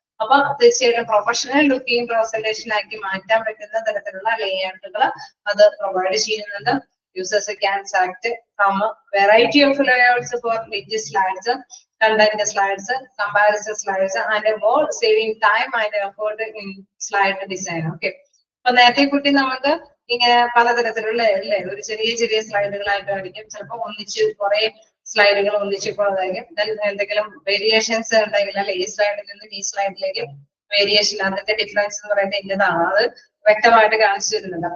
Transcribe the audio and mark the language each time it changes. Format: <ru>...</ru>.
<ml>അപ്പൊ തീർച്ചയായിട്ടും professional looking presentation ആക്കി മാറ്റാൻ പറ്റുന്ന തരത്തിലുള്ള ലേഔട്ടുകൾ അത് പ്രൊവൈഡ് ചെയ്യുന്നുണ്ട്.</ml> <en>Users can select from a variety of layouts for rich slides, content slides, comparison slides, and more, saving time and effort in slide design.</en> <ml>Okay, അപ്പൊ നേരത്തെ കുട്ടി നമുക്ക് ഇങ്ങനെ പലതരത്തിലുള്ള അല്ലേ ഒരു ചെറിയ ചെറിയ സ്ലൈഡുകളായിട്ടായിരിക്കും ചിലപ്പോൾ ഒന്നിച്ച് കുറെ സ്ലൈഡുകൾ ഒന്നിച്ചിപ്പോഴായിരിക്കും. എന്തെങ്കിലും വേരിയേഷൻസ് ഉണ്ടെങ്കിൽ അല്ലെ ഈ സ്ലൈഡിൽ നിന്ന് ഈ സ്ലൈഡിലേക്ക് വേരിയേഷൻ അതിന്റെ ഡിഫറൻസ് എന്ന് പറയുന്നത് ഇന്നതാണ് അത് വ്യക്തമായിട്ട് കാണിച്ചു തരുന്നുണ്ട്.</ml>